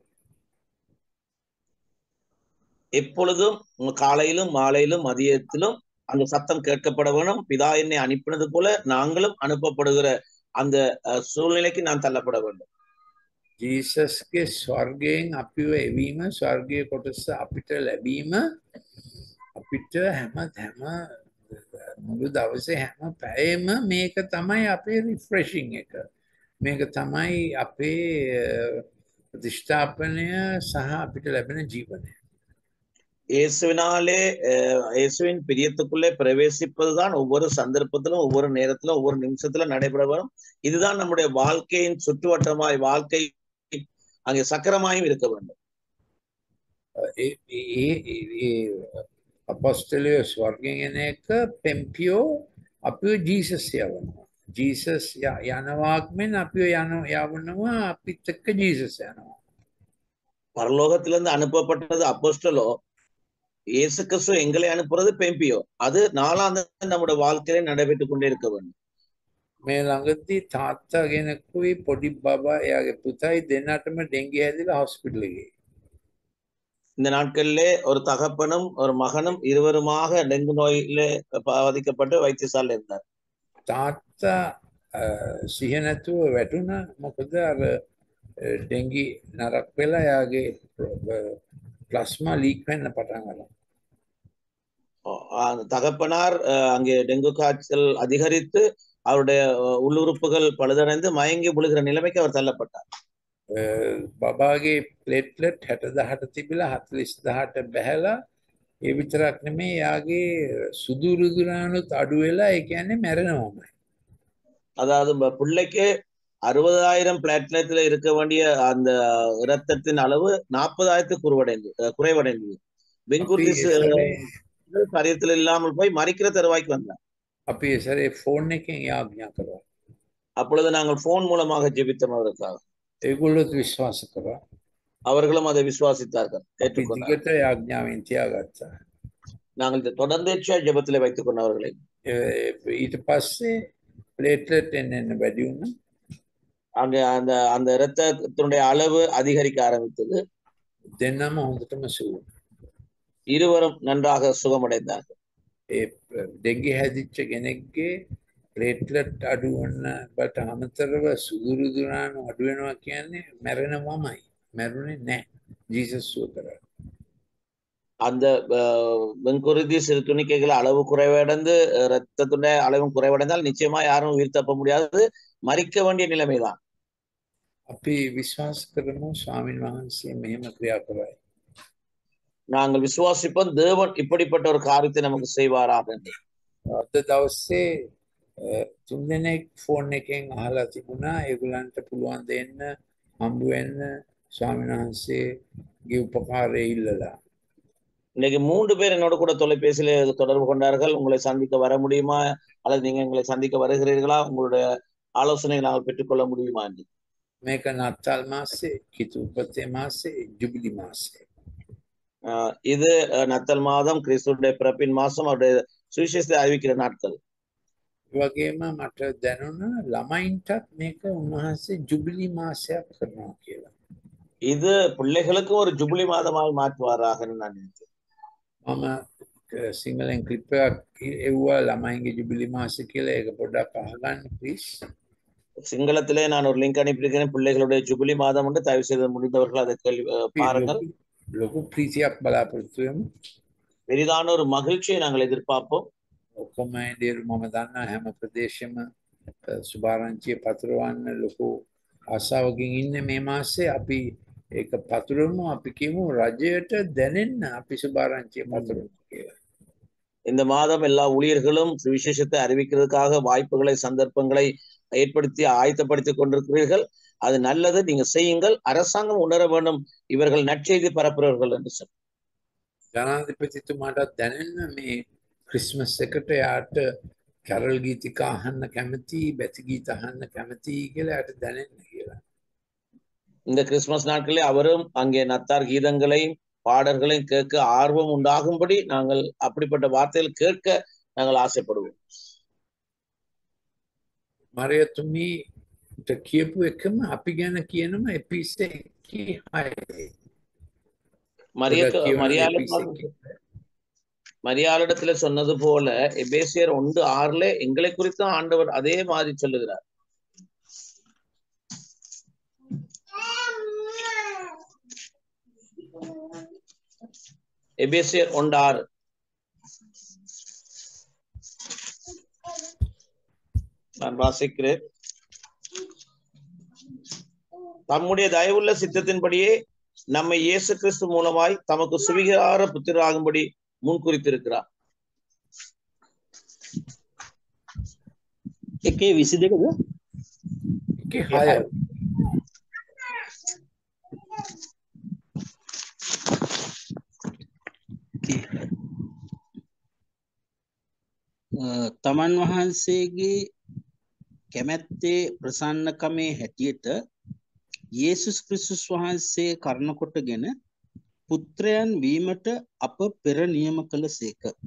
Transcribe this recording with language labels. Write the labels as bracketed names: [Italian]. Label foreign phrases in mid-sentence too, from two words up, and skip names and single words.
[Tamil] எப்பொழுதும் காலையிலும் மாலையிலும் மதியத்திலும் அந்த சத்தம் கேட்கப்பட வேணும். பிதா என்னை அனுப்பினது போல நாங்களும் அனுப்பப்படுகிற அந்த சூழ்நிலைக்கு நான் தள்ளப்பட வேண்டும். [Sinhala] ජීසස්ගේ ස්වර්ගයෙන් අපිව එවීම ස්වර්ගයේ කොටස අපිට ලැබීම අපිට හැම මුළු දවසේ හැම පැයෙම මේක තමයි අපේ රිෆ්‍රෙෂින් එක. මේක තමයි අපේ ප්‍රතිෂ්ඨාපනය සහ අපිට ලැබෙන ජීවනය. [Tamil] இயேசுவின் பிரியத்துக்குள்ளே பிரவேசிப்பதுதான் ஒவ்வொரு சந்தர்ப்பத்திலும் ஒவ்வொரு நேரத்திலும் ஒவ்வொரு நிமிஷத்திலும் நடைபெற வரும். இதுதான் நம்முடைய வாழ்க்கையின் சுற்றுவட்டமாய் வாழ்க்கை அங்கே சக்கரமாயும் இருக்க வேண்டும். [Sinhala] අපොස්තලයෝ ස්වර්ගයෙන් එන එක පෙම්පියෝ අපිව ජීසස් යවනවා. ජීසස් යනවාක් මෙන් අපිව යවනවා අපිත් එක්ක ජීසස් යනවා. [Tamil] பரலோகத்திலிருந்து அனுப்பப்பட்டது அப்போஸ்தலோ, இயேசு கிறிஸ்து எங்களை அனுப்புறது பெம்பியோ. அது நாளாந்த நம்முடைய வாழ்க்கையில நடைபெற்றுக் கொண்டே இருக்க வேண்டும். [Sinhala] මේ ළඟදී තාත්තා කෙනෙකුයි පොඩි බබා එයාගේ පුතයි දෙන්නටම ඩෙන්ගි හැදිලා හොස්පිටල් එකේ. [Tamil] இந்த நாட்களிலே ஒரு தகப்பனும் ஒரு மகனும் இருவருமாக டெங்கு நோயிலே பாதிக்கப்பட்டு வைத்தியசாலையில் இருந்தார். [Sinhala] තාත්තා සිහිය නැතුව වැටුණා. මොකද අර ඩෙංගි නරක් වෙලා යාගේ [English] plasma leak [Sinhala] වෙන්න පටන් ගන්නවා. [Tamil] தகப்பனார் அங்கே டெங்கு காய்ச்சல் அதிகரித்து அவருடைய உள்ளுறுப்புகள் பழுதடைந்து மயங்கி விழுகிற நிலைமைக்கு அவர் தள்ளப்பட்டார். [Sinhala] බබාගේ ප්ලේට්ලට් 60,000ට තිබිලා 40,000ට බැහැලා ඒ විතරක් නෙමෙයි යාගේ සුදු රුධිරාණුත් අඩු වෙලා ඒ කියන්නේ මැරෙනවමයි. [Tamil] அதாவது பிள்ளைக்கு 60,000 பிளாட்லெட்ல இருக்க வேண்டிய அந்த இரத்தத்தின் அளவு 40,000 குறைவடைந்தது. பெங்குர்திஸ் சரீரத்தில் இல்லாமல் போய் மறிக்கிற தருவாய்க்கு வந்தார். [Sinhala] අපි ඒ සැරේ ෆෝන් එකෙන් යාඥා කරා. [Tamil] அப்பொழுது நாங்கள் போன் மூலமாக ஜெபித்தோம் அவருக்காக. [Sinhala] ඒගොල්ලොත් විශ්වාස කරා. [Tamil] அவர்களும் அதை விசுவாசித்தார்கள், [Sinhala] අපි [Tamil] ஏற்றுக்கொண்டார்கள். [Sinhala] දිගට යාඥාවෙන් තියාගත්තා. [Tamil] நாங்கள் தொடர்ந்தேற்ற ஜெபத்திலே வைத்துக் கொண்டவர்களை. [Sinhala] ඊට පස්සේ ප්ලේට්ලට් එන්න වැඩි වුණා. [Tamil] அங்க அந்த அந்த இரத்தத்தினுடைய அளவு அதிகரிக்க ஆரம்பித்தது. [Sinhala] දෙන්නම හොඳටම සුව. [Tamil] இருவரும் நன்றாக சுகமடைந்தார்கள். [Sinhala] ඒ ඩෙංගි හැදිච්ච කෙනෙක්ගේ ප්ලේට්ලට් අඩු වුණ බට අමතරව සුදු රුධිරාණු අඩු වෙනවා කියන්නේ මැරෙනවමයි. මැරුණේ නැහැ. ජීසස් සුව කරා. [Tamil] அந்த வெண்குருதி சிறு துணிக்கைகள் அளவு குறைவடைந்து இரத்தத்துடைய அளவும் குறைவடைந்தால் நிச்சயமா யாரும் உயிர் தப்ப முடியாது, மறிக்க வேண்டிய நிலைமைதான். [Sinhala] අපි විශ්වාස කරමු ස්වාමීන් වහන්සේ මෙහෙම ක්‍රියා කරයි. [Tamil] நாங்கள் விசுவாசிப்போம் தேவன் இப்படிப்பட்ட ஒரு காரியத்தை நமக்கு செய்வாராக என்று. [Sinhala] අද දවසේ තුන් දෙනෙක් ෆෝන් එකෙන් අහලා තිබුණා ඒගොල්ලන්ට පුළුවන් දෙන්න හම්බ වෙන්න ස්වාමීන් වහන්සේගේ උපකාරය ඉල්ලලා. [Tamil] இன்னைக்கு 3 பேர் என்னோட கூட தொலைபேசியில தொடர்பு கொண்டார்கள். உங்களை சந்திக்க வர முடியுமா, அல்லது நீங்க எங்களை சந்திக்க வருகிறீர்களா, உங்களுடைய ஆலோசனையை நாங்கள் பெற்றுக்கொள்ள முடியுமா என்று. [Sinhala] මේක නත්තල් මාසේ, කිතුපතේ මාසේ, ජුබිලි මාසේ. [Tamil] இது நத்தல் மாதம், கிறிஸ்துடைய பிறப்பின் மாசம், அவருடைய சுவிசேஷத்தை அறிவிக்கிற நாட்கள். [Sinhala] ඒ වගේම මට දැනුණා ළමයින්ටත් මේක උන්වහන්සේ ජුබිලි මාසයක් කරනවා කියලා. [Tamil] இது பிள்ளைகளுக்கும் ஒரு ஜூபிலி மாதமாய் மாற்றுவாராக நான் நினைத்தேன். [Sinhala] මම සිංහලෙන් ක්ලිප් එකක් එව්වා ළමයින්ගේ ජුබිලි මාසෙ කියලා. ඒක පොඩ්ඩක් අහගන්න ප්ලීස්. [Tamil] சிங்களத்திலே நான் ஒரு லிங்க் அனுப்பியிருக்கிறேன். பிள்ளைகளுடைய ஜூபிலி மாதம் என்று தயவு செய்து முடிந்தவர்கள் அதை பாருங்கள். [Sinhala] ලොකු ප්‍රීතියක් බලාපොරොත්තු වෙමු. [Tamil] பெரிதான ஒரு மகிழ்ச்சியை நாங்கள் எதிர்பார்ப்போம். [Sinhala] ඔක්කොම ඉන්දියානු මම දන්නා හැම ප්‍රදේශෙම සුභාරංචිය පතුරවන්න ලොකු ආසාවකින් ඉන්නේ මේ මාසේ. අපි ඒක පතුරවමු. අපි කියමු රජයට දැනෙන්න අපි සුභාරංචිය පතුරවමු කියලා. [Tamil] இந்த மாதம் எல்லா ஊழியர்களும் சுவிசேஷத்தை அறிவிக்கிறதுக்காக வாய்ப்புகளை, சந்தர்ப்பங்களை ஏற்படுத்தி ஆயத்தப்படுத்திக் கொண்டிருக்கிறீர்கள். அது நல்லது, நீங்க செய்யுங்கள். அரசாங்கம் உணர வேண்டும் இவர்கள் நற்செய்தி பரப்புறவர்கள் என்று சொல்லி. [Sinhala] ජනාධිපතිතුමාටත් දැනෙන්න මේ ක්‍රිස්මස් එකට යාට කැරල් ගීතිකා අහන්න කැමති, බැති ගීත අහන්න කැමති කියලා යාට දැනෙන්න කියලා. [Tamil] இந்த கிறிஸ்துமஸ் நாட்களில் அவரும் அங்கே நத்தார் கீதங்களையும் பாடல்களையும் கேட்க ஆர்வம் உண்டாகும்படி நாங்கள் அப்படிப்பட்ட வார்த்தைகள் கேட்க நாங்கள் ஆசைப்படுவோம். [Sinhala] මරයතුමී කියපු එකම අපි ගැන කියනම එපිසේ 6. [Tamil] மரியாளிடத்துல சொன்னது போல எபேசியர் 1:6 எங்களை குறித்து ஆண்டவர் அதே மாதிரி சொல்லுகிறார். எபேசியர் 1:6 நான் வாசிக்கிறேன். தம்முடைய தயவுள்ள சித்தத்தின்படியே நம்மை இயேசு கிறிஸ்து மூலமாய் தமக்கு சுவிகார புத்திரராகும்படி முன்குறித்திருக்கிறார். [Sinhala] 1:22ද? 1:6. තමන් වහන්සේගේ කැමැත්තේ ප්‍රසන්නකමේ හැටියට යේසුස් ක්‍රිස්තුස් වහන්සේ කරුණ කොටගෙන පුත්‍රයන් වීමට අප පෙර නියම කළසේක.